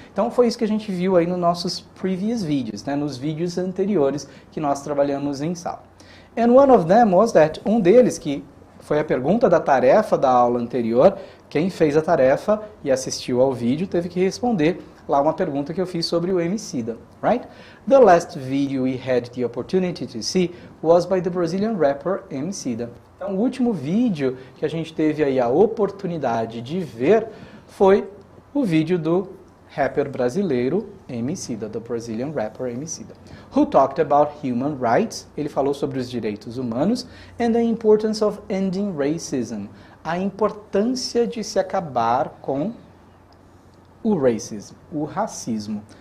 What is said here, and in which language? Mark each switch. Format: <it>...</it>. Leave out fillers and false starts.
<pt>Então foi isso que a gente viu aí nos nossos previous vídeos, né? Nos vídeos anteriores que nós trabalhamos em sala.</pt> <en>And one of them was that,</en> <pt>um deles, que foi a pergunta da tarefa da aula anterior, quem fez a tarefa e assistiu ao vídeo teve que responder lá uma pergunta que eu fiz sobre o Emicida, right?</pt> <en>The last video we had the opportunity to see was by the Brazilian rapper Emicida.</en> <pt>Então, o último vídeo que a gente teve aí a oportunidade de ver foi o vídeo do rapper brasileiro Emicida, do</pt> <en>Brazilian rapper</en> <pt>Emicida,</pt> <en>who talked about human rights.</en> <pt>Ele falou sobre os direitos humanos</pt> <en>and the importance of ending racism,</en> <pt>a importância de se acabar com o racism, o racismo.</pt>